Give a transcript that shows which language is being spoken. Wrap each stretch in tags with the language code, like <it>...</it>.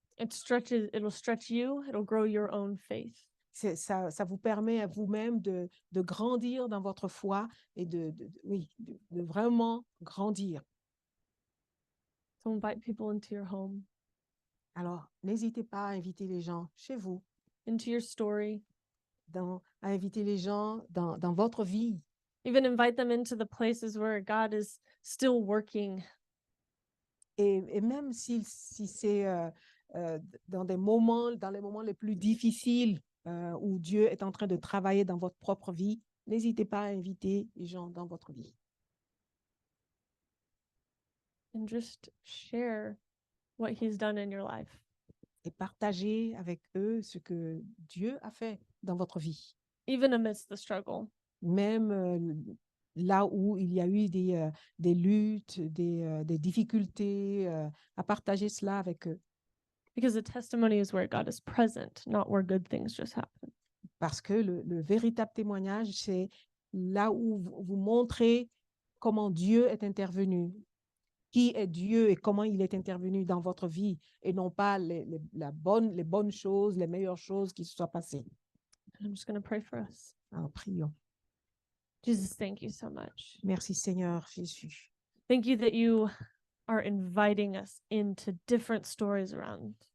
<en>It'll stretch you, it'll grow your own faith.</en> <fr>Ça vous permet à vous-même de grandir dans votre foi et de vraiment grandir.</fr> <en>So invite people into your home,</en> <fr>Alors, n'hésitez pas à inviter les gens chez vous,</fr> <en>into your story.</en> <fr>à inviter les gens dans votre vie.</fr> <en>Even invite them into the places where God is still working.</en> <fr>Et même si c'est dans les moments les plus difficiles où Dieu est en train de travailler dans votre propre vie, n'hésitez pas à inviter les gens dans votre vie.</fr> <en>And just share what he's done in your life.</en> <fr>Et partagez avec eux ce que Dieu a fait dans votre vie.</fr> <en>Even amidst the struggle.</en> <fr>Même là où il y a eu des luttes, des difficultés, à partager cela avec eux.</fr> <en>Because the testimony is where God is present, not where good things just happen.</en> <fr>Parce que le véritable témoignage, c'est là où vous montrez comment Dieu est intervenu, qui est Dieu et comment il est intervenu dans votre vie, et non pas les bonnes choses, les meilleures choses qui se soient passées.</fr> <en>I'm just going to pray for us.</en> <fr>Alors, prions.</fr> <en>Jesus, thank you so much.</en> <fr>Merci Seigneur Jésus.</fr> <en>Thank you that you are inviting us into different stories around.</en>